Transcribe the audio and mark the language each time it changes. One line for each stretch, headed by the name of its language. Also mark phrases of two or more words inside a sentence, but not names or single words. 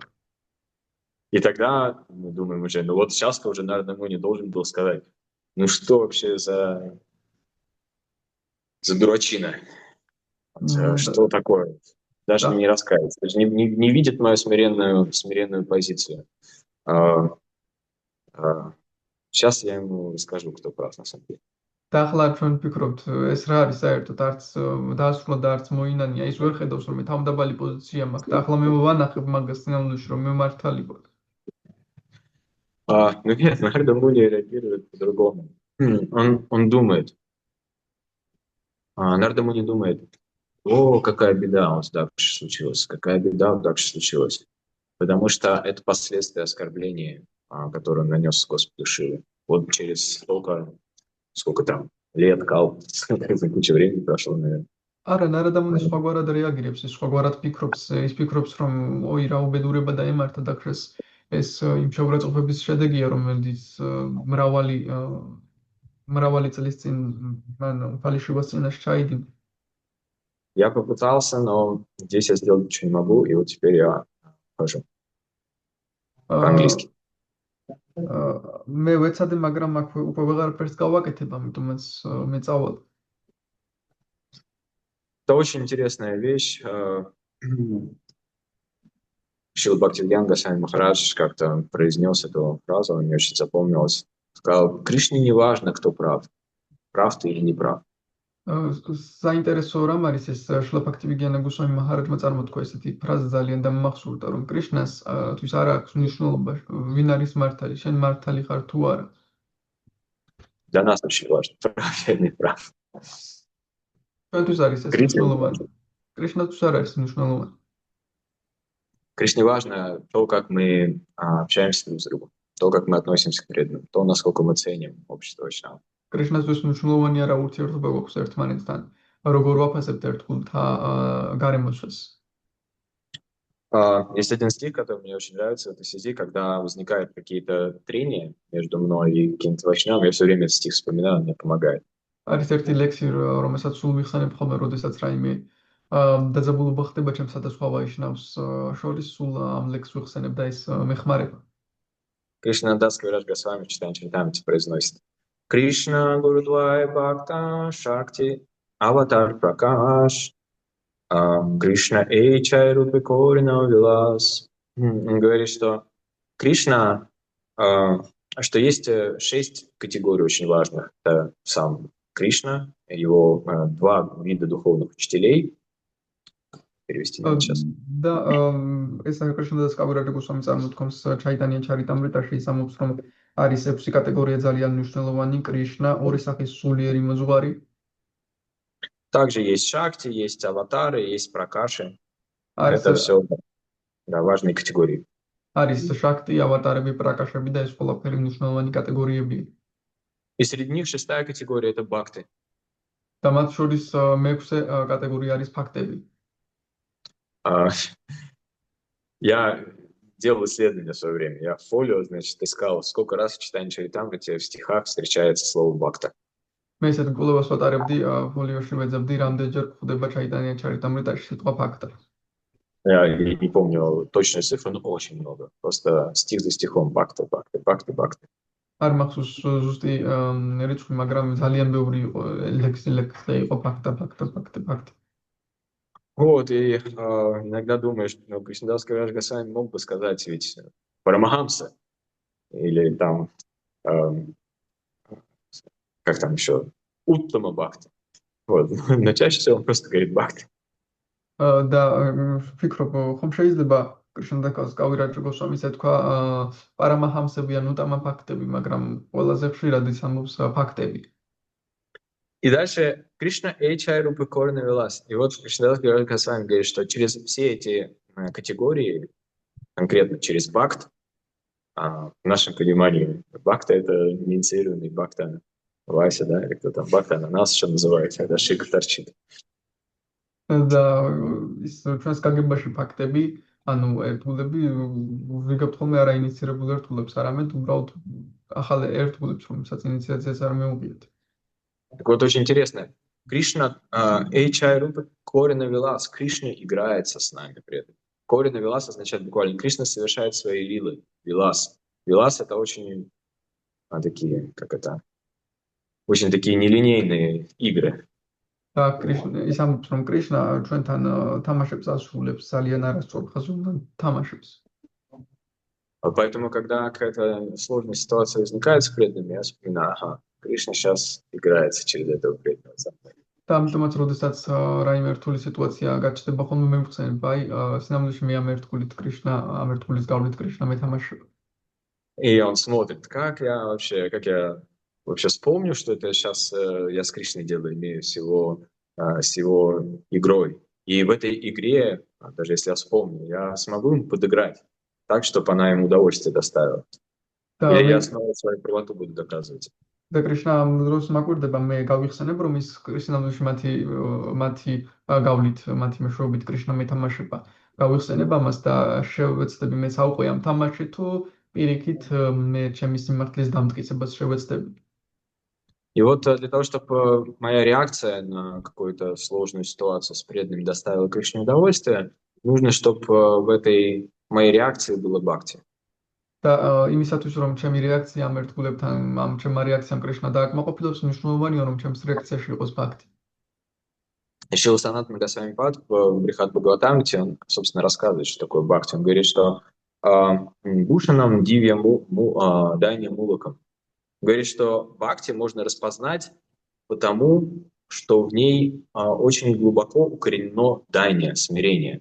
Russian: И тогда мы думаем уже, ну вот сейчас-то уже Нарада Муни должен был сказать, ну что вообще за дурачина? Что такое? Даже не раскается, даже не видит мою смиренную позицию. Сейчас я ему скажу, кто прав на самом деле.
Georgian: და ახლა ჩვენ ვფიქრობთ, ეს რა არის საერთოდ არც დაასრულა და არც მოინანია, ის ვერ ხედავს რომ მე თავდაბალი პოზიცია მაქვს და ახლა მე ვანახებ მაგას სინამდვილეში რომ მე მართალი ვარ.
Russian: Ну нет, Нарада Муни реагирует по-другому. Он думает. Нарада Муни думает, о, какая беда у Дакши случилась, какая беда у Дакши случилась. Потому что это последствия оскорбления, которое он нанес Господу Шиве. Вот через сколько там лет, куча времени прошло, наверное.
Georgian: არა, Нарада Муни სხვაგვარად რეაგირებს, ის სხვაგვარად ფიქრობს, ის ფიქრობს, რომ ой, რა უბედურება დაემართა დაკშას. ეს იმ შეურაცხყოფების შედეგია, რომელიც მრავალი წლის წინ მან ფალიშივას წინაშე ჩაიდინა.
Russian: Я попытался, но здесь я сделать ничего не могу, и вот теперь я хожу по-английски.
Georgian: მე ვეცადე, მაგრამ აქ უკვე ვეღარაფერს გავაკეთებ, ამიტომაც მე წავალ.
Russian: Это очень интересная вещь. Шрила Бхактивинода Госвами Махарадж как-то произнес эту фразу, она мне очень запомнилась. Сказал, Кришне не важно, кто прав ты или не прав.
Georgian: საინტერესო რამ არის ეს შრილა ბჰაქტივინოდა გოსვამი მაჰარაჯმა წარმოთქვა ესეთი ფრაზა ძალიან დამახსოვრდა, რომ კრიშნას თვის არ აქვს მნიშვნელობა, ვინ არის მართალი, შენ მართალი ხარ თუ არა.
Russian: Для нас очень важно, прав я или не прав.
Georgian: ჩვენთვის არის ეს მნიშვნელოვანი. კრიშნათვის არ არის მნიშვნელოვანი.
Russian: Кришне важно то, как мы общаемся друг с другом, то, как мы относимся к преданным, то, насколько мы ценим общество Вайшнава.
Georgian: კრიშნათვის მნიშვნელოვანია რა ურთიერთობა გვაქვს ერთმანეთთან, როგორ ვაფასებთ ერთგულთა გარემოსვას.
Russian: Есть один стих, который мне очень нравится в этой связи, когда возникают какие-то трения между мной и каким-то вайшнавом, я все время этот стих вспоминаю, он мне помогает.
Georgian: არის ერთი ლექსი, რომელსაც სულ ვიხსენებ ხოლმე, როდესაც რაიმე დაძაბულობა ხდება ჩემსა და სხვა ვაიშნავს შორის, სულ ამ ლექსს ვიხსენებ და ეს მეხმარება.
Russian: Кришнадас Кавирадж Госвами в читании Чаритамрити произносит:
Bangla: কৃষ্ণ গুরুদ্বয় ভক্ত শক্তি অবতার প্রকাশ কৃষ্ণ এই ছয় রূপে করেন বিলাস.
Russian: Он говорит, что Кришна, что есть 6 категорий очень важных. Это сам Кришна, его 2 вида духовных учителей. Перевести надо сейчас.
Georgian: და ეს კრიშნადას კავირაჯა გოსვამი წარმოთქვამს ჩაიტანია ჩარიტამრიტაში ის ამბობს, რომ არის 6 კატეგორია ძალიან მნიშვნელოვანი: კრიშნა, ორი სახის სულიერი მოძღვარი.
Russian: Также есть Шакти, есть аватары, есть пракаши.
Georgian: არის
Russian: Это все важные категории.
Georgian: არის შაქტი, ავატარები, პრაკაშები და ეს ყველაფერი მნიშვნელოვანი კატეგორიებია.
Russian: И среди них 6-я категория – это бхакти.
Georgian: და მათ შორის მეექვსე კატეგორია არის ფაქტები.
Russian: Я делал исследование в свое время. Я в фолио, значит, искал, сколько раз в читании Чаритамрити в стихах встречается слово бхакта.
Georgian: მე ესეთ კვლევას ვატარებდი, ფოლიოში ვეძებდი, რამდენჯერ გვხვდება ჩაიტანია ჩარიტამრიტაში სიტყვა ფაქტა.
Russian: Я не помню точную цифру, но очень много. Просто стих за стихом бхакта, бхакта, бхакта, бхакта.
Georgian: არ მახსოვს ზუსტი რიცხვი, მაგრამ ძალიან ბევრი იყო ლექსი იყო ფაქტა.
Russian: Вот, и иногда думаешь, ну, Кришнадас Кавираж Госвами мог бы сказать ведь Парамахамса или там, как там еще,
Sanskrit: उत्तम भक्ति.
Russian: Вот, но чаще всего он просто говорит Бхакти.
Georgian: და ვფიქრობ, ხომ შეიძლება კრიშნადას კავირაჯა გოსვამის ეთქვა პარამაჰამსები ან უტამა ფაქტები, მაგრამ ყველაზე ხშირად ის ამბობს ფაქტები.
Russian: И дальше
Bangla: কৃষ্ণ এই ছয় রূপে করেন বিলাস.
Russian: И вот Кришнадас Кавираж Госвами говорит, что через все эти категории, конкретно через бхакт, в нашем понимании бхакта — это инициированный бхакта Вася, да, или кто там, бхакта ананас еще называется, когда шика торчит.
Georgian: და ის ჩვენს გაგებაში ფაქტები, ანუ ერთგულები ვიგებთ ხოლმე არა ინიცირებულ ერთგულებს, არამედ უბრალოდ ახალ ერთგულებს, რომელსაც ინიციაციას არ მეუღიათ.
Russian: Так вот, очень интересно.
Bangla: কৃষ্ণ এই ছয় রূপে করেন বিলাস.
Russian: Кришна играется с нами при этом.
Bangla: করেন বিলাস
Russian: означает буквально Кришна совершает свои лилы. Вилас. Вилас — это очень такие, как это, очень такие нелинейные игры.
Georgian: და ის ამბობს, რომ კრიშნა ჩვენთან თამაშებს ასრულებს, ძალიან არასწორ ხაზოვნად თამაშებს.
Russian: Поэтому, когда какая-то сложная ситуация возникает с преданными, я вспоминаю, ага, Кришна сейчас играется через этого преданного.
Georgian: და ამიტომაც, როდესაც რაიმე რთული სიტუაცია გაჩნდება, ხოლმე მე მგწევენ, აი, სინამდვილეში მე ამ ერთგულით კრიშნა, ამ ერთგულის გავლით კრიშნა მეთამაშება.
Russian: И он смотрит, как я вообще вспомню, что это сейчас я с Кришной делаю, имею с его игрой. И в этой игре, даже если я вспомню, я смогу ему подыграть так, чтобы она ему удовольствие доставила. И я снова свою правоту буду доказывать.
Georgian: და კრიშნა ამ დროს მაკვირდება, მე გავიხსენებ, რომ ის სინამდვილეში მათი გავლით, მათი მეშვეობით კრიშნა მეთამაშება. გავიხსენებ ამას და შევეცდები მე საუყვე ამ თამაში თუ პირიქით მე ჩემი სიმართლის დამტკიცებას შევეცდები.
Russian: И вот для того, чтобы моя реакция на какую-то сложную ситуацию с преданным доставила Кришне удовольствие, нужно, чтобы в этой моей реакции было бхакти.
Georgian: და იმისათვის, რომ ჩემი რეაქცია ამ ერთგულებთან, ამ ჩემმა რეაქციამ კრიშნა დააკმაყოფილოს, მნიშვნელოვანია, რომ ჩემს რეაქციაში იყოს ბхакти.
Russian: Шрила Санатана Госвами Пад в Брихат Бхагаватамрите, он, собственно, рассказывает, что такое бхакти. Он говорит, что
Sanskrit: भूषणं दिव्य दैन्य मूलकम्.
Russian: Говорит, что бхакти можно распознать потому, что в ней очень глубоко укоренено дайня, смирение.